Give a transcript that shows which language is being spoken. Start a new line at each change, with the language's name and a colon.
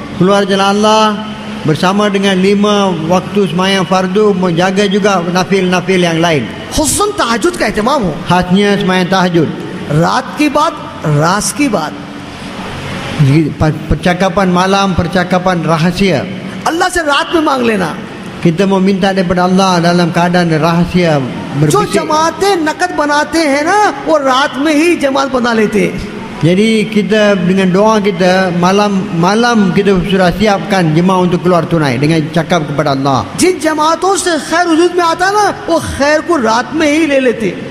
Malay: Keluar jalan Allah bersama dengan 5 waktu sembahyang fardu, menjaga juga nafil-nafil yang lain.
Hindi: हुस्न तहज्जुद का एहतमाम हो।
Malay: Khasnya sembahyang tahajud.
Hindi: रात की बात, राज की बात।
Malay: Percakapan malam, percakapan rahasia.
Hindi: अल्लाह से रात में मांग लेना।
Malay: Kita mau minta daripada Allah dalam keadaan rahasia,
Hindi: जो
Malay: berbisik.
Hindi: जमातें नकद बनाते हैं ना, वो रात में ही जमात बना लेते हैं।
Malay: Jadi kita dengan doa kita malam kita sudah siapkan jemaah untuk keluar tunai dengan cakap kepada Allah.
Hindi: जिन जमातों से खैर वजूद में आता ना, वो खैर को रात में ही ले लेते।